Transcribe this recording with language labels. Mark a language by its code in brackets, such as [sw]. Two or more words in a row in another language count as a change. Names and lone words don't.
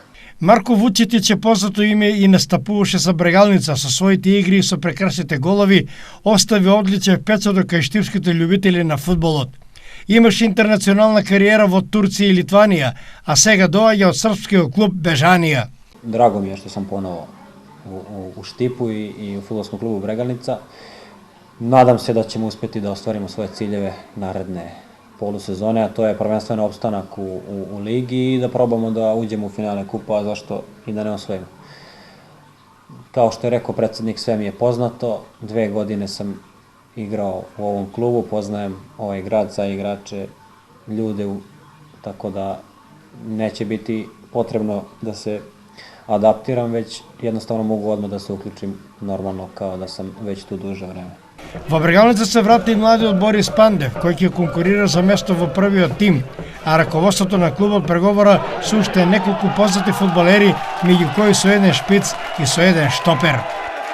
[mk] Марко Вучетич е познато име и настапуваше за Брегалница со своите игри и со прекрасните голови, остави одличен впечаток кај штипските љубители на фудбалот. Имаше интернационална кариера во Турција и Литванија, а сега доаѓа од српскиот клуб Бежанија. [sr] Драго ми е што сам поново у Štиpu и u fudbalskom klubu Bregalnica. Nadam se da ćemo uspjeti da ostvarimo svoje ciljeve naredne polusezone, a to je prvenstveno opstanak u ligi i da probamo da uđemo u finale kupa, zašto i da ne osvojimo. Kao što je rekao predsjednik, sve mi je poznato, 2 godine sam igrao u ovom klubu, poznajem ovaj grad, sa igrače, ljude, tako da neće biti potrebno da se adaptiram, već jednostavno mogu odmah da se uključim normalno kao da sam već tu duže vreme. [mk] Во Брегалница се врати и младиот Борис Пандев, кој ќе конкурира за место во првиот тим, а раководството на клубот преговора со уште неколку познати фудбалери, меѓу кои со еден шпиц и со еден штопер.